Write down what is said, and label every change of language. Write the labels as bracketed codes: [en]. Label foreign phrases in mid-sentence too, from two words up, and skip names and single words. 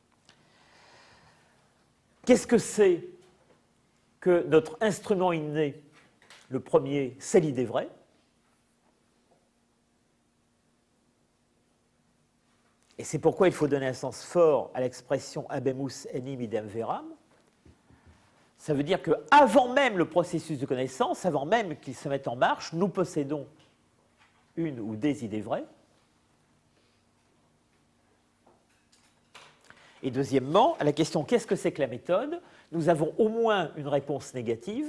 [fr] Qu'est-ce que c'est que notre instrument inné? Le premier, c'est l'idée vraie. Et c'est pourquoi il faut donner un sens fort à l'expression [la] habemus enim idem veram. [fr] Ça veut dire qu'avant même le processus de connaissance, avant même qu'il se mette en marche, nous possédons une ou des idées vraies. Et deuxièmement, à la question qu'est-ce que c'est que la méthode, nous avons au moins une réponse négative.